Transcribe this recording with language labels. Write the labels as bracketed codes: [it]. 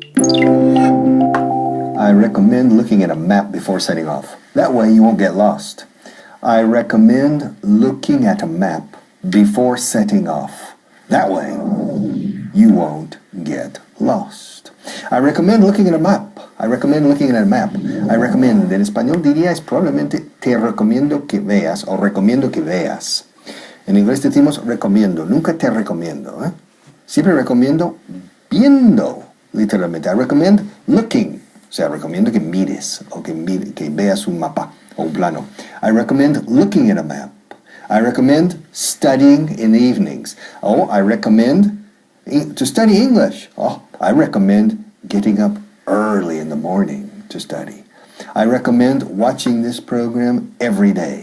[en] I recommend looking at a map before setting off. That way you won't get lost. I recommend looking at a map before setting off. That way you won't get lost. I recommend looking at a map. I recommend looking at a map. I recommend, [es] en español diría es probablemente te recomiendo que veas o recomiendo que veas. En inglés decimos recomiendo, nunca te recomiendo. Siempre recomiendo viendo, literalmente. [en] I recommend looking, [es] o sea, recomiendo que mires o que veas un mapa o un plano. [en] I recommend looking at a map. I recommend studying in the evenings. Oh, I recommend to study English. Oh, I recommend getting up early in the morning to study. I recommend watching this program every day.